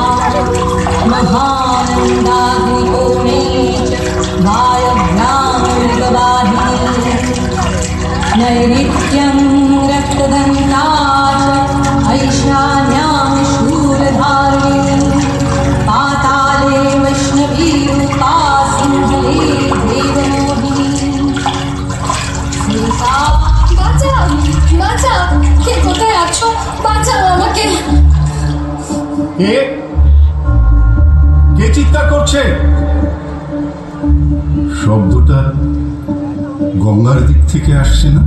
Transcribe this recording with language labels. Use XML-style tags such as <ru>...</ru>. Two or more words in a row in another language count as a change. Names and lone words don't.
<sa>महानन्दाग्निकोणे च वायव्यामृगवाहिनी नैऋत्यं रक्तदन्ता ऐशान्यां शूलधारिणी पाताले वैष्णवीरूपा सिंहले देवमोहिनी सीता</sa> <bn>বাঁচাও বাঁচাও, কে কোথায় আছো? বাঁচাও আমাকে। কে কে চিৎকার করছে? শব্দটা গঙ্গার দিক থেকে আসছে না?</bn>